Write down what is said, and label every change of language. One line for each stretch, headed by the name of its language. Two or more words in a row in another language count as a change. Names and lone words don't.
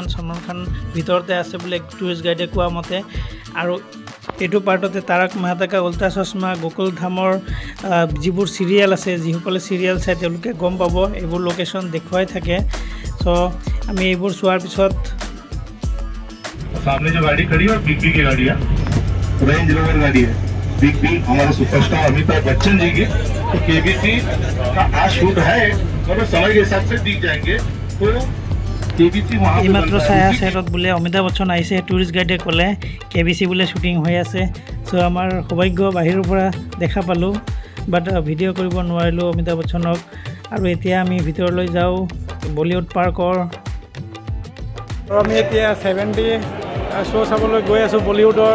Assamese: সলমান খান ভিতৰতে আছে বোলে
English: tourist guide
Assamese: কোৱা মতে। আৰু এইটো পাৰ্টতে তাৰক মেহতা কা উল্টা চশমা, গোকুল ধামৰ যিবোৰ চিৰিয়েল আছে, যিসকলে চিৰিয়েল চাই তেওঁলোকে গম পাব, এইবোৰ লোকেশ্যন দেখুৱাই থাকে। চ' আমি এইবোৰ চোৱাৰ পিছত
Hindi: सामने जो गाड़ी खड़ी है और बिग बी की गाड़ी है, रेंज रोवर गाड़ी है। बिग बी हमारे सुपरस्टार अमिताभ बच्चन जी की। तो केबीसी का आज शूट है, मतलब समय के हिसाब से दिख जाएंगे। तो केबीसी वहाँ
Assamese: এইমাত্ৰ চাই আছে তাত বোলে অমিতাভ বচ্চন আহিছে।
English: tourist guide
Assamese: ক'লে KBC বোলে শ্বুটিং হৈ আছে। চ' আমাৰ সৌভাগ্য বাহিৰৰ পৰা দেখা পালোঁ, বাট ভিডিঅ' কৰিব নোৱাৰিলোঁ অমিতাভ বচ্চনক। আৰু এতিয়া আমি ভিতৰলৈ যাওঁ বলিউড পাৰ্কৰ। আৰু আমি এতিয়া 70 শ্ব' চাবলৈ গৈ আছোঁ বলিউডৰ।